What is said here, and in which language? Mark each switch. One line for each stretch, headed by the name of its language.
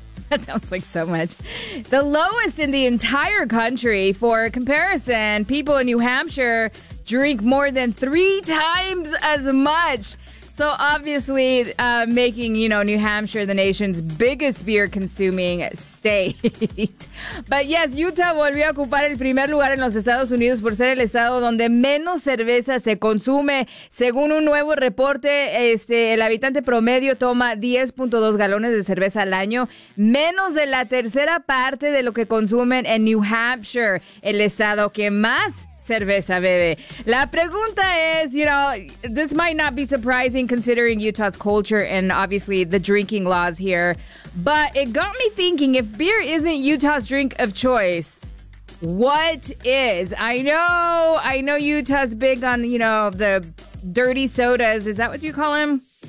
English: That sounds like so much. The lowest in the entire country. For comparison, people in New Hampshire drink more than three times as much. So obviously, making, you know, New Hampshire the nation's biggest beer-consuming state. But yes,
Spanish: Utah volvió a ocupar el primer lugar en los Estados Unidos por ser el estado donde menos cerveza se consume. Según un nuevo reporte, el habitante promedio toma 10.2 galones de cerveza al año, menos de la tercera parte de lo que consumen en New Hampshire, el estado que más cerveza, bebé. La pregunta es,
English: you know, this might not be surprising considering Utah's culture and obviously the drinking laws here, but it got me thinking, if beer isn't Utah's drink of choice, what is? I know Utah's big on, you know, the dirty sodas. Is that what you call them?